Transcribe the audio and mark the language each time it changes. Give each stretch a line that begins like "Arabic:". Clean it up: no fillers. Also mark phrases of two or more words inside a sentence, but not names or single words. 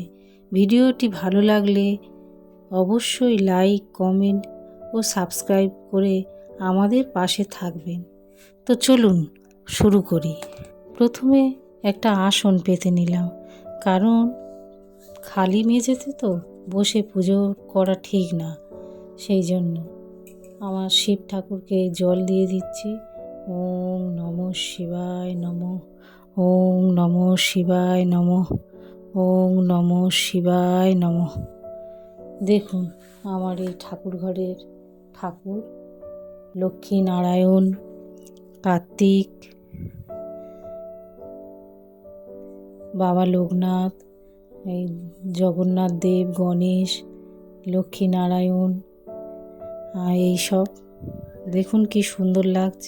Bangla: ভিডিওটি ভালো লাগলে অবশ্যই লাইক, কমেন্ট ও সাবস্ক্রাইব করে আমাদের পাশে থাকবেন। তো চলুন শুরু করি। প্রথমে একটা আসন পেতে নিলাম, কারণ খালি মেঝেতে তো বসে পুজো করা ঠিক না। সেই জন্য আমার শিব ঠাকুরকে জল দিয়ে দিচ্ছি।
Sanskrit: ওম নমঃ শিবায় নমঃ, ওম নমঃ শিবায় নমঃ, ওম নমঃ শিবায় নমঃ।
Bangla: দেখুন আমার এই ঠাকুর ঘরের ঠাকুর লক্ষ্মী নারায়ণ, কার্তিক, বাবা লোকনাথ, এই জগন্নাথ দেব, গণেশ, লক্ষ্মী নারায়ণ, এইসব দেখুন কি সুন্দর লাগছে।